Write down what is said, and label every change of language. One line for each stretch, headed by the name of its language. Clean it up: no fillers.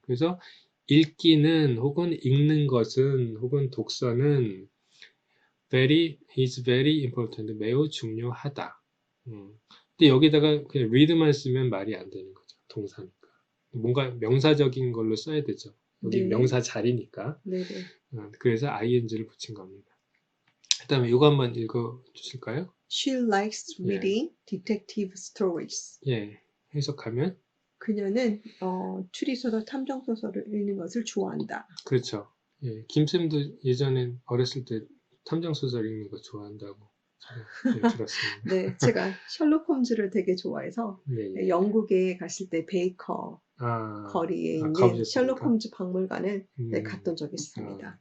Korean: 그래서 읽기는 혹은 읽는 것은 혹은 독서는
English: is very important,
Korean: 매우 중요하다. 근데 여기다가 그냥 read만 쓰면 말이 안 되는 거죠. 동사니까. 뭔가 명사적인 걸로 써야 되죠. 여기 네. 명사 자리니까. 네네. 그래서 ing를 붙인 겁니다. 그 다음에 이거 한번 읽어 주실까요?
English: She likes reading detective stories.
Korean: 해석하면? 그녀는 추리소설, 탐정소설을 읽는 것을 좋아한다. 그렇죠. 김쌤도 예전엔 어렸을 때 탐정소설 읽는 거 좋아한다고 들었습니다. 네, 제가 셜록 홈즈를 되게 좋아해서 영국에 갔을 때 베이커 거리에 있는 셜록 홈즈 박물관을 갔던 적이 있습니다.